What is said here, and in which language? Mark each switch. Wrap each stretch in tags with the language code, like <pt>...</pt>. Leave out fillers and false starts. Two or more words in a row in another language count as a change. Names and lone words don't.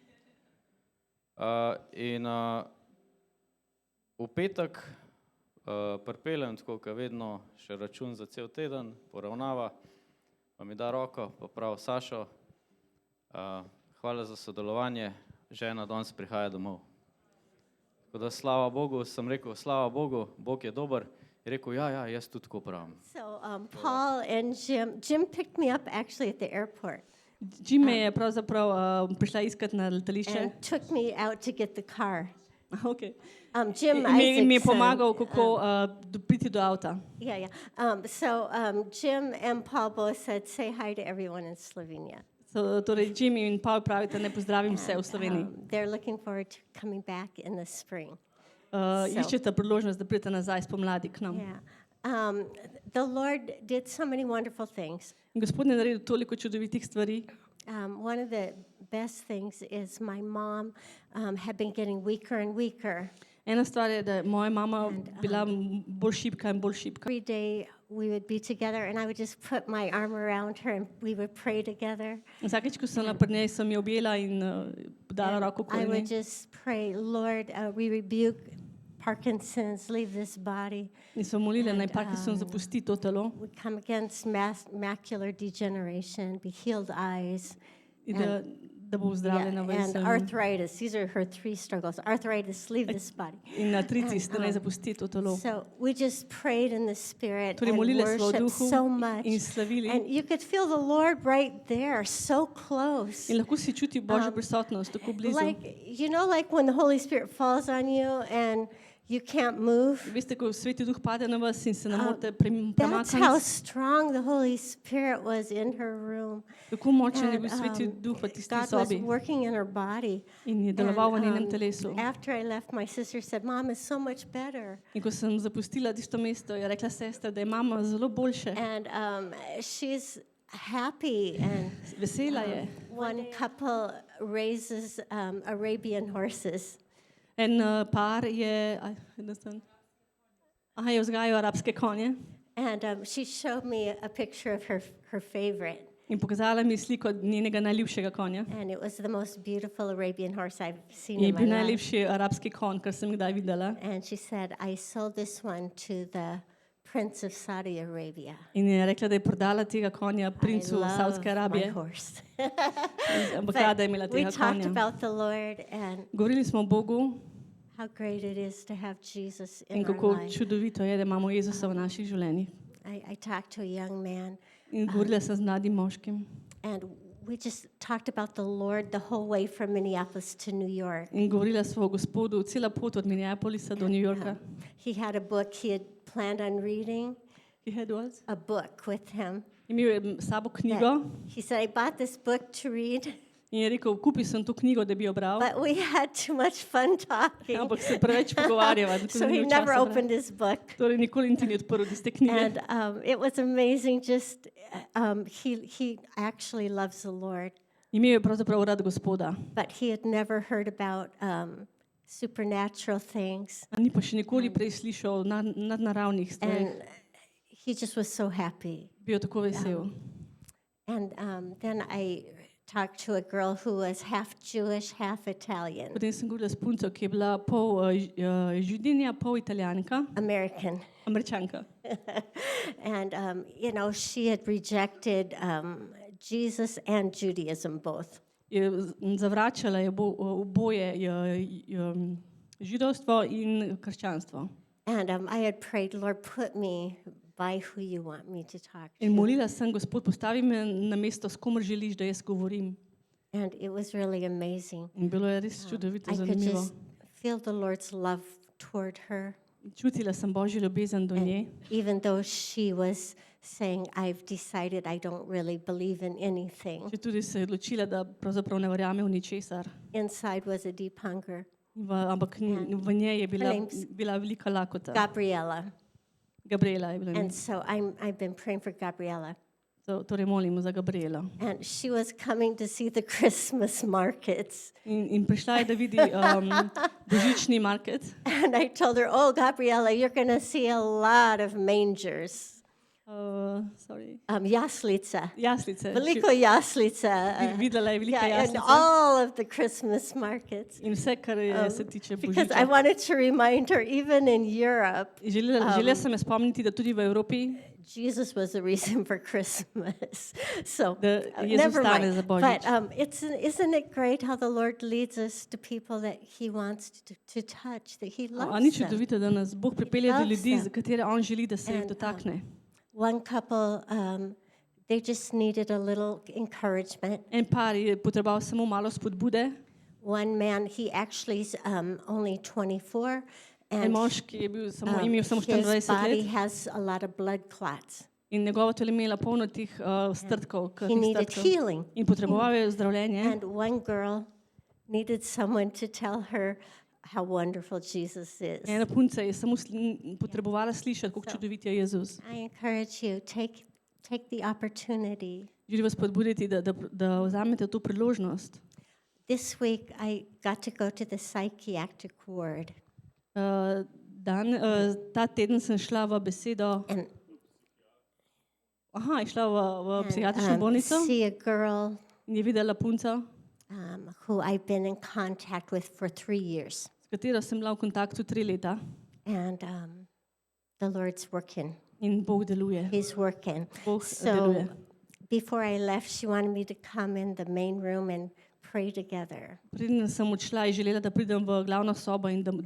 <sl>V petek pripeljem, tako kot vedno, še račun za cel teden, poravnava, pa mi da roko, pa prav Sašo, hvala za sodelovanje, žena danes prihaja domov. Tako da slava Bogu, sem rekel, slava Bogu, Bog je dober, je rekel, ja, jaz tudi tako pravim.</sl> <en>So Paul and Jim picked me up actually at the airport</en> <sl>Jim me je pravzaprav prišla iskat na letališče.</sl> <en>and took me out to get the car. Okay. Jim</en> <sl>In mi je</sl> <en>Isaacson,</en> <sl>pomagal, kako priti do avta.</sl> <en>yeah. So Jim and Paul both said, say hi to everyone in Slovenia.</en> <sl>Torej Jim in Paul pravite, ne pozdravim vse v Sloveniji.</sl> <en>They're looking forward to coming back in the spring.</en> <sl>Iščete priložnost, da pridete nazaj spomladi k nam.</sl> <en>Yeah. The Lord did so many wonderful things.</en> <sl>In Gospod je naredil toliko čudovitih stvari.</sl> <en>One of the best things is my mom had been getting weaker and weaker.</en> <sl>Ena stvar je, da je moja mama bila bolj šibka in bolj šibka.</sl> <en>Every day we would be together and I would just put my arm around her and we would pray together.</en> <sl>Vsakeč, ko sem bila pri njej, sem jo objela in dala roko</sl> <en>I</en> <sl>okoli</sl> <en>would</en> <sl>nje.</sl> <en>just pray, Lord, we rebuke Parkinson's, leave this body.</en> <sl>In sem molila, naj Parkinson zapusti to telo</sl> <en>We come against macular degeneration, be healed eyes,</en> <sl>in da bo zdravljena</sl> <en>and</en> <sl>ves.</sl> <en>arthritis. These are her 3 struggles. Arthritis, leave this body.</en> <sl>In artritis, da naj zapusti to telo.</sl> <en>So we just prayed in the spirit</en> <sl>Torej</sl> <en>and</en> <sl>molile smo v</sl> <en>worshiped</en> <sl>duhu</sl> <en>so much.</en> <sl>in slavili.</sl> <en>And you could feel the Lord right there, so close.</en> <sl>In lahko si čuti Božjo prisotnost tako blizu.</sl> <en>Like when the Holy Spirit falls on you and you can't move.</en> <sl>Veste, ko Sveti Duh pade na vas in se ne morete</sl> <en>That's how</en> <sl>premakniti.</sl> <en>strong the Holy Spirit was in her room.</en> <sl>Kako močen je bil</sl> <en>And,</en> <sl>Sveti Duh v tisti</sl> <en>God was</en> <sl>sobi</sl> <en>working in her body.</en> <sl>in je deloval v</sl> <en>And,</en> <sl>njenem telesu.</sl> <en>after I left, my sister said, Mom is so much better.</en> <sl>In ko sem zapustila tisto mesto, je rekla sestra, da je mama zelo boljše.</sl> <en>And she's happy. And</en> <sl>Vesela je.</sl> <en>one couple raises Arabian horses.</en> <sl>En par je, je vzgajal arabske konje</sl> <en>And she showed me a picture of her favorite.</en> <sl>in pokazala mi sliko njenega najljubšega konja.</sl> <en>And it was the most beautiful Arabian horse I've seen</en> <sl>Je in bil</sl> <en>my life.</en> <sl>najlepši arabski konj, kar sem kdaj videla.</sl> <en>And she said, I sold this one to the Prince of Saudi Arabia.</en> <sl>In je rekla, da je prodala tega konja princu</sl> <en>I love</en> <sl>Saudske</sl> <en>my</en> <sl>Arabije.</sl> <en>horse.</en> <sl>Ampak</sl> <en>But</en> <sl>rada je imela</sl> <en>we</en> <sl>tega</sl> <en>talked</en> <sl>konja.</sl> <en>about the Lord and</en> <sl>Govorili smo o Bogu</sl> <en>how great it is to have Jesus</en> <sl>in</sl> <en>in our</en> <sl>kako</sl> <en>life.</en> <sl>čudovito je, da imamo Jezusa v naših življenjih.</sl> <en>I talked to a young man</en> <sl>In govorila sem z mladim moškim.</sl> <en>and we just talked about the Lord the whole way from Minneapolis to New York.</en> <sl>In govorila sva o Gospodu cela pot od Minneapolisa do New Yorka.</sl> <en>He had a book he had planned on reading, He had what? a book with him.</en> <sl>Imel je s sabo knjigo</sl> <en>He said, I bought this book to read,</en> <sl>in je rekel, kupil sem to knjigo, da bi jo bral,</sl> <en>but we had too much fun talking.</en> <sl>ampak se preveč pogovarjava, tako</sl> <en>So</en> <sl>da ni</sl> <en>he</en> <sl>imel</sl> <en>never</en> <sl>časa</sl> <en>opened</en> <sl>brati.</sl> <en>his book.</en> <sl>Torej nikoli niti ni odprl tiste knjige.</sl> <en>And it was amazing. Just he actually loves the Lord,</en> <sl>Imel je pravzaprav rad Gospoda,</sl> <en>but he had never heard about supernatural things,</en> <sl>a ni pa še nikoli prej slišal o nadnaravnih stvareh.</sl> <en>and he just was so happy.</en> <sl>Bil tako vesel.</sl> <en>And then I talked to a girl who was half Jewish, half Italian,</en> <sl>Potem sem govorila s punco, ki je bila pol Židinja, pol Italijanka,</sl> <en>American.</en> <sl>Američanka.</sl> <en>And, she had rejected Jesus and Judaism both.</en> <sl>Zavračala je oboje židovstvo in krščanstvo.</sl> <en>And I had prayed, Lord, put me by who you want me to talk</en> <sl>In</sl> <en>to.</en> <sl>molila sem, Gospod, postavi me na mesto, s komer želiš, da jaz govorim.</sl> <en>And it was really amazing.</en> <sl>In bilo je res čudovito,</sl> <en>I could</en> <sl>zanimivo.</sl> <en>just feel the Lord's love toward her,</en> <sl>Čutila sem Božjo ljubezen do nje,</sl> <en>even though she was saying, I've decided I don't really believe in anything.</en> <sl>če tudi se je odločila, da pravzaprav ne verjame v ničesar.</sl> <en>Inside was a deep hunger.</en> <sl>Ampak v njej je</sl> <en>name's</en> <sl>bila velika lakota.</sl> <en>Gabriella.</en> <sl>Gabriela je bila ime.</sl> <en>And so I've been praying for Gabriella.</en> <sl>Torej molimo za Gabrielo.</sl> <en>And she was coming to see the Christmas markets.</en> <sl>In prišla je, da vidi božični market.</sl> <en>And I told her, oh, Gabriella, you're going to see a lot of mangers.</en> <sl>Jaslica. Jaslice. Veliko jaslica. Videla je velika</sl> <en>Yeah, in</en> <sl>jaslica.</sl> <en>all of the Christmas markets.</en> <sl>In vse, kar se tiče</sl> <en>Because I</en> <sl>božiča.</sl> <en>wanted to remind her, even in Europe,</en> <sl>Želela sem je spomniti, da tudi v Evropi,</sl> <en>Jesus was the reason for Christmas. So</en> <sl>da Jezus</sl> <en>never</en> <sl>stane</sl> <en>mind.</en> <sl>za</sl> <en>But</en> <sl>božič.</sl> <en>isn't it great how the Lord leads us to people that He wants to touch, that He</en> <sl>A</sl> <en>loves</en> <sl>ni</sl> <en>them?</en> <sl>čudovito, da nas Bog pripelje do</sl> <en>loves</en> <sl>ljudi,</sl> <en>them.</en> <sl>za katere On želi, da se jih</sl> <en>And,</en> <sl>dotakne.</sl> <en>One couple, they just needed a little encouragement.</en> <sl>En par je potreboval samo malo spodbude.</sl> <en>One man, he actually is only 24,</en> <sl>En</sl> <en>and</en> <sl>moški je bil imel samo</sl> <en>his</en> <sl>24</sl> <en>body</en> <sl>let</sl> <en>has a lot of blood clots.</en> <sl>in njegovo telo je imela polno teh strtkov,</sl> <en>He</en> <sl>krvnih</sl> <en>needed</en> <sl>strtkov.</sl> <en>healing.</en> <sl>In potreboval je zdravljenje.</sl> <en>And one girl needed someone to tell her how wonderful Jesus is.</en> <sl>Ena punca je samo potrebovala slišati, kako čudovit je Jezus.</sl> <en>I encourage you, take the opportunity.</en> <sl>Želim vas spodbuditi, da vzamete to priložnost.</sl> <en>This week I got to go to the psychiatric ward.</en> <sl>Ta teden sem šla v besedo,</sl> <en>And</en> <sl>je šla v psihiatrično bolnico</sl> <en>see a girl</en> <sl>in je videla punco,</sl> <en>who I've been in contact with for 3 years.</en> <sl>s katero sem bila v kontaktu 3 leta</sl> <en>And the Lord's working.</en> <sl>in Bog deluje.</sl> <en>He's working.</en> <sl>Bog</sl> <en>So</en> <sl>deluje.</sl> <en>before I left, she wanted me to come in the main room and pray together.</en> <sl>Preden sem odšla, je želela, da pridem v glavno sobo in da</sl>